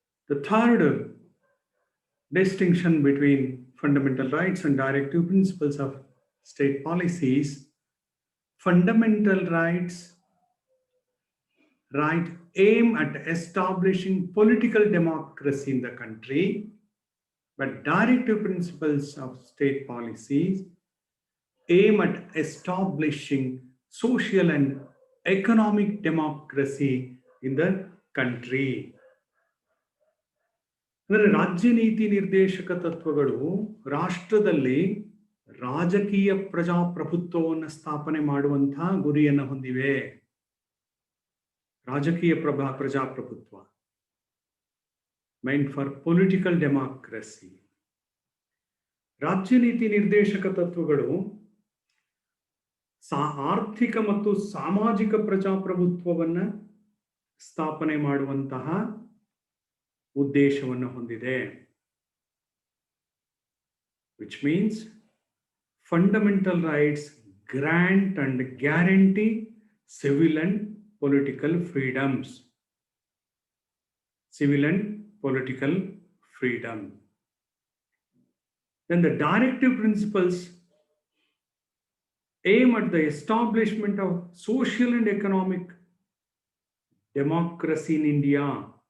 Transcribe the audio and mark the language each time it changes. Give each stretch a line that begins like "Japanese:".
English: The third distinction between fundamental rights and directive principles of state policies: fundamental rights aim at establishing political democracy in the country, but directive principles of state policies aim at establishing social and economic democracy in the country.
Kannada: ಅಂದರೆ ರಾಜ್ಯ ನೀತಿ ನಿರ್ದೇಶಕ ತತ್ವಗಳು ರಾಷ್ಟ್ರದಲ್ಲಿ ರಾಜಕೀಯ ಪ್ರಜಾಪ್ರಭುತ್ವವನ್ನು ಸ್ಥಾಪನೆ ಮಾಡುವಂತಹ ಗುರಿಯನ್ನು ಹೊಂದಿವೆ. ರಾಜಕೀಯ ಪ್ರಜಾಪ್ರಭುತ್ವ,
English: meant for political democracy.
Kannada: ರಾಜ್ಯ ನೀತಿ ನಿರ್ದೇಶಕ ತತ್ವಗಳು ಆರ್ಥಿಕ ಮತ್ತು ಸಾಮಾಜಿಕ ಪ್ರಜಾಪ್ರಭುತ್ವವನ್ನು ಸ್ಥಾಪನೆ ಮಾಡುವಂತಹ ಉದ್ದೇಶವನ್ನು ಹೊಂದಿದೆ.
English: Which means fundamental rights grant and guarantee civil and political freedoms. Civil and political freedom. Then the directive principles aim at the establishment of social and economic democracy in India.